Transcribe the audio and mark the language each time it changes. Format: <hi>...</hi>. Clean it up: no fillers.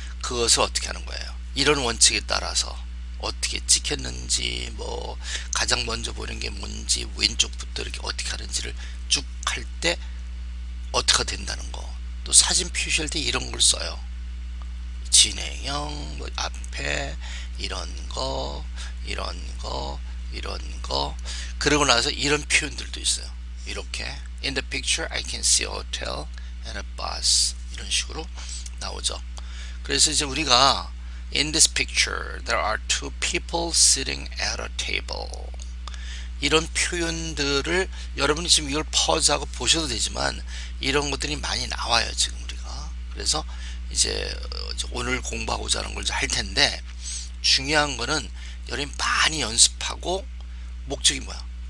<ko>그것을 어떻게 하는 거예요? 이런 원칙에 따라서 어떻게 찍혔는지, 뭐 가장 먼저 보는 게 뭔지, 왼쪽부터 이렇게 어떻게 하는지를 쭉 할 때 어떻게 된다는 거. 또 사진 표시할 때 이런 걸 써요. 진행형, 뭐 앞에 이런 거, 이런 거, 이런 거. 그러고 나서 이런 표현들도 있어요. 이렇게</ko> <en>In the picture I can see a hotel and a bus</en> <ko>이런 식으로 나오죠. 그래서 이제 우리가</ko> <en>In this picture there are two people sitting at a table</en> <ko>이런 표현들을 여러분이 지금 이걸 퍼즈하고 보셔도 되지만 이런 것들이 많이 나와요 지금 우리가. 그래서 이제 오늘 공부하고자 하는 걸 할 텐데 중요한 거는 여러분이 많이 연습하고 목적이 뭐야?</ko>